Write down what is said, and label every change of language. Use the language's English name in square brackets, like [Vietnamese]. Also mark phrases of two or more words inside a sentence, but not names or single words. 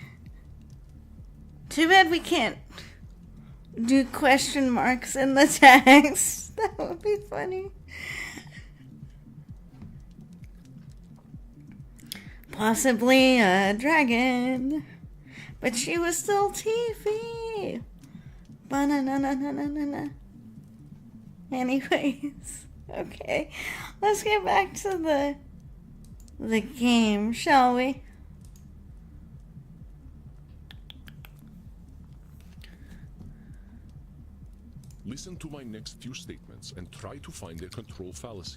[English] Too bad we can't do question marks in the tags. That would be funny. Possibly a dragon. But she was still Tiffy. Ba-na-na-na-na-na-na. Anyways, okay. Let's get back to the game, shall we? Listen to my next few statements and try to find a control fallacy.